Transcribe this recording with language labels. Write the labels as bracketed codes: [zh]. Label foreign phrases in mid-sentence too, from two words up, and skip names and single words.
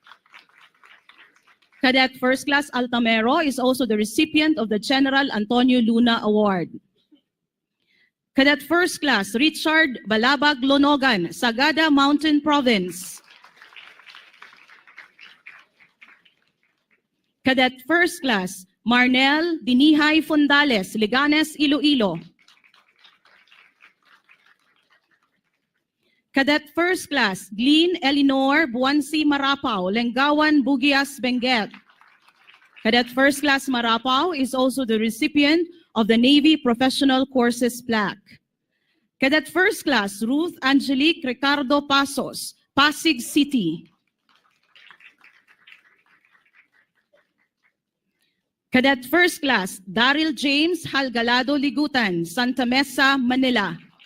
[en] Cadet First Class Altamero is also the recipient of the General Antonio Luna Award. Cadet First Class Richard Balabag Lonogan, Sagada Mountain Province. Cadet First Class Marnel Dinihay Fundales, Liganes, Iloilo. Cadet First Class Glyn Elinor Buansi Marapao, Lengawan, Bugias, Benguet. Cadet First Class Marapao is also the recipient of the Navy Professional Courses Plaque. Cadet First Class Ruth Angelique Ricardo Pasos, Pasig City. Cadet First Class Daryl James Halgalado Ligutan, Santa Mesa, Manila.